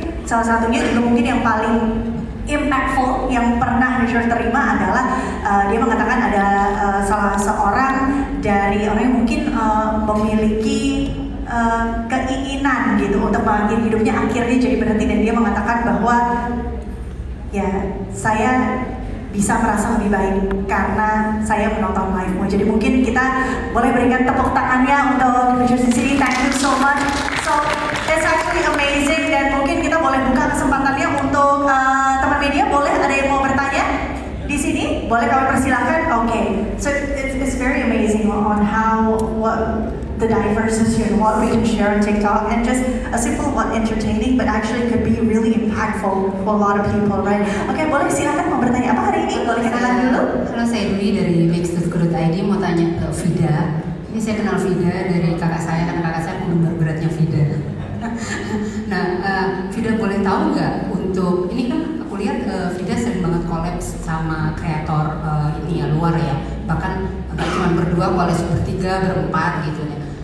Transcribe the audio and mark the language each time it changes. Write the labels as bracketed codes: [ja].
[id] Salah satunya juga mungkin yang paling impactful yang pernah Richard terima adalah dia mengatakan ada salah seorang dari orang yang mungkin memiliki keinginan gitu untuk mengakhiri hidupnya, akhirnya jadi berhenti, dan dia mengatakan bahwa ya saya bisa merasa lebih baik karena saya menonton live-mu. Jadi mungkin kita boleh berikan tepuk tangannya untuk Richard di sini. [en] Thank you so much. So it's actually amazing, [id] dan mungkin kita boleh buka kesempatannya untuk teman media. Boleh ada yang mau bertanya di sini? Boleh kami persilahkan. Okay. [en] So it's very amazing on how the diversity and what we can share on TikTok, and just a simple what entertaining, but actually could be really impactful for a lot of people, right? [id] Oke, boleh silakan mau bertanya apa hari ini? Boleh kenalan dulu? Halo, saya Dwi dari mix.co.id, mau tanya ke Vida. Ini saya kenal Vida dari kakak saya, karena kakak saya penggemar beratnya Vida. Nah, Vida boleh tahu nggak untuk ini kan aku lihat Vida sering banget collab sama kreator ini ya, luar ya, bahkan nggak cuma berdua, collab bertiga, berempat gitu ya.